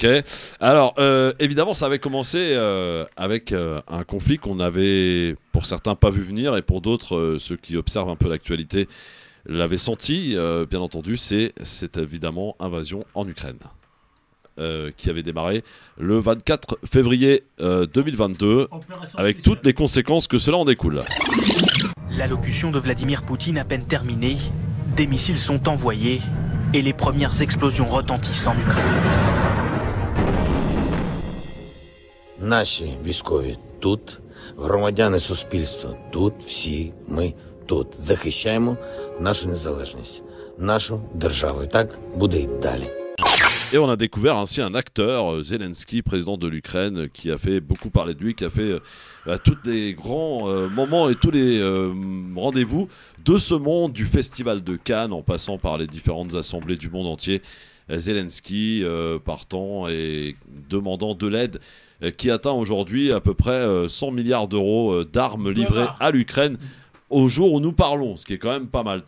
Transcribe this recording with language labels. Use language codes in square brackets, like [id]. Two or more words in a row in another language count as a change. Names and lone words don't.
[fr] Alors, évidemment, ça avait commencé avec un conflit qu'on avait, pour certains, pas vu venir, et pour d'autres, ceux qui observent un peu l'actualité, l'avaient senti, bien entendu, c'est cette évidemment invasion en Ukraine. Qui avait démarré le 24 février 2022, avec toutes les conséquences que cela en découle. L'allocution de Vladimir Poutine à peine terminée, des missiles sont envoyés et les premières explosions retentissent en Ukraine. [uk] Наші військові тут, громадяни суспільства тут, всі ми тут захищаємо нашу незалежність, нашу державу. І так буде й далі. [fr] Et on a découvert ainsi un acteur, Zelensky, président de l'Ukraine, qui a fait beaucoup parler de lui, qui a fait tous les grands moments et tous les rendez-vous de ce monde, du Festival de Cannes, en passant par les différentes assemblées du monde entier. Zelensky partant et demandant de l'aide qui atteint aujourd'hui à peu près 100 milliards d'euros d'armes livrées à l'Ukraine au jour où nous parlons, ce qui est quand même pas mal.